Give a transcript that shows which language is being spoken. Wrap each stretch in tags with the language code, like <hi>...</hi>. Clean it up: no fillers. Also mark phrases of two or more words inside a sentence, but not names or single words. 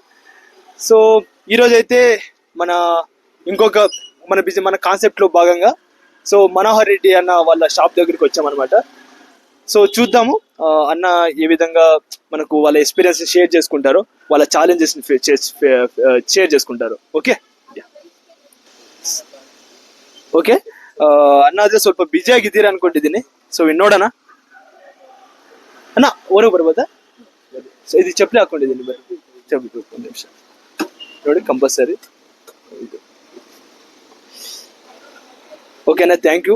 <te>సో ఈరోజు అయితే మన ఇంకొక మన కాన్సెప్ట్ లో భాగంగా సో మనోహర్ రెడ్డి అన్న వాళ్ళ షాప్ దగ్గరికి వచ్చామన్నమాట. సో చూద్దాము అన్న ఏ విధంగా మనకు వాళ్ళ</te> <en>experience share</en> <te>చేసుకుంటారో, వాళ్ళ</te> <en>challenges share</en> <te>చేసుకుంటారు.</te> <kn>ఓకే ಓಕೆ ಅಣ್ಣ ಅದೇ ಸ್ವಲ್ಪ ಬಿಜಿ ಆಗಿದ್ದೀರಾ ಅನ್ಕೊಂಡಿದ್ದೀನಿ. ಸೊ ನೋಡೋಣ ಅಣ್ಣ, ಹೊರಗೆ ಬರ್ಬೋದಾ? ಸೊ ಇದು ಚಪ್ಪಲಿ ಹಾಕೊಂಡಿದ್ದೀನಿ, ಬರ್ರಿ ಚಪ್ಪಲಿ ಒಂದು ನಿಮಿಷ ನೋಡಿ, ಕಂಪಲ್ಸರಿ.</kn> <en>okay ಅಣ್ಣ, thank you.</en>